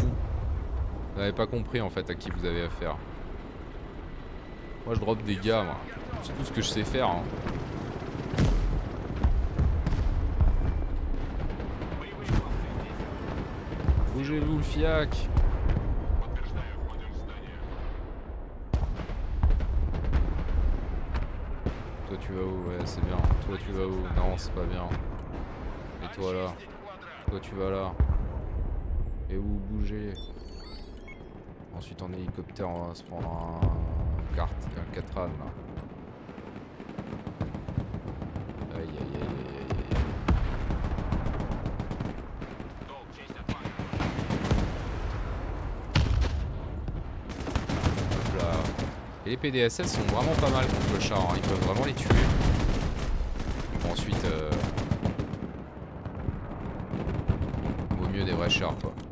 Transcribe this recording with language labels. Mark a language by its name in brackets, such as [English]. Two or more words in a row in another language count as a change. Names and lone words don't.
[French] Vous n'avez pas compris en fait à qui vous avez affaire. Moi je drop des gars moi. C'est tout ce que je sais faire. Hein. Bougez-vous le fiac. [Russian] Подтверждаю, входим в здание. [French] Toi tu vas où? Ouais c'est bien. Toi tu vas où? Non c'est pas bien. Et toi là? [Russian] Очистить квадрат. [French] Toi tu vas là. Et où bouger? Ensuite en hélicoptère on va se prendre un Catran là. Aïe aïe aïe aïe aïe aïe. [Russian] Долг, честь от флага. [French] Hop là. Et les PDSS sont vraiment pas mal contre le char, hein. Ils peuvent vraiment les tuer. Bon, ensuite, vaut mieux des vrais chars quoi.